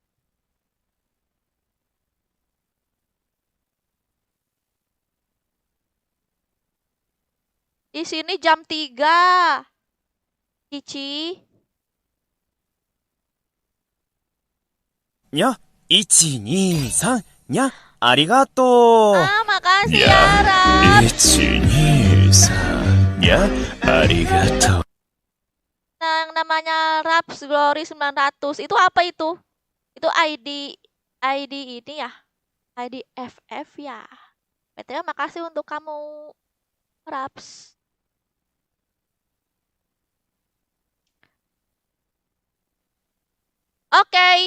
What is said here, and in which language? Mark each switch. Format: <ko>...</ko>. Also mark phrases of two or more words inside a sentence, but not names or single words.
<id>Di sini jam 3. Cici.</id> <ja>にゃ、1、2、3、にゃ、ありがとう.</ja> <id>Ah, makasih Ya. ya, Rap.</id> <ja>1、2、3、にゃ、ありがとう。</ja> <id>Yang namanya Raps Glory 900. Itu apa itu? Itu ID ini ya? ID FF ya. BTW makasih untuk kamu, Raps. Oke.</id>